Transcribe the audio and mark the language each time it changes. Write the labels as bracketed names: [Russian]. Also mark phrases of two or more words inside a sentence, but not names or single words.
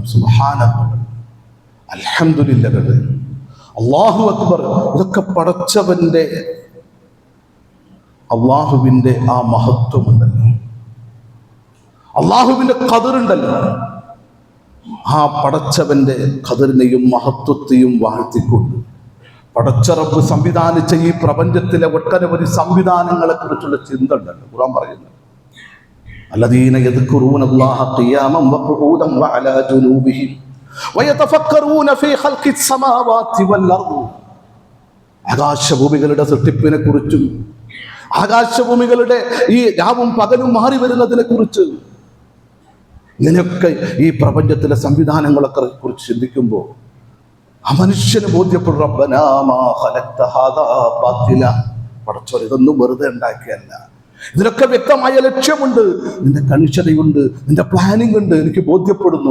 [Arabic] سبحان الله، الحمد لله، الله أكبر, [Malayalam] ഇതൊക്കെ പടച്ചവന്റെ, അള്ളാഹുവിന്റെ ആ മഹത്വമുണ്ടല്ലോ, അള്ളാഹുവിന്റെ ഖദറുണ്ടല്ലോ. ആ പടച്ചവന്റെ ഖദറിനെയും മഹത്വത്തെയും വാഴ്ത്തിക്കൊണ്ട് പടച്ച റബ്ബ് സംവിധാനിച്ച ഈ പ്രപഞ്ചത്തിലെ ഒട്ടനവധി സംവിധാനങ്ങളെ കുറിച്ചുള്ള ചിന്ത ഉണ്ടല്ലോ. ഖുർആൻ പറയുന്നത്, [Arabic] الذين يذكرون الله قياما وقعودا وعلى جنوبهم ويتفكرون في خلق السماوات والارض. [Malayalam] ആകാശഭൂമികളുടെ സൃഷ്ടിപ്പിനെ കുറിച്ചും ആകാശഭൂമികളുടെ ഈ രാവും പകലും മാറി വരുന്നതിനെ കുറിച്ച്, ഇങ്ങനെയൊക്കെ ഈ പ്രപഞ്ചത്തിലെ സംവിധാനങ്ങളൊക്കെ കുറിച്ച് ചിന്തിക്കുമ്പോൾ ആ മനുഷ്യന് ബോധ്യപ്പെടും, [Arabic] ربنا ما خلقت هذا باطلا, [Malayalam] പടച്ചോൻ ഇതൊന്നും വെറുതെ ഉണ്ടാക്കിയല്ല, ഇതിനൊക്കെ വ്യക്തമായ ലക്ഷ്യമുണ്ട്, നിന്റെ കണിശതയുണ്ട്, നിന്റെ പ്ലാനിങ് ഉണ്ട്, എനിക്ക് ബോധ്യപ്പെടുന്നു.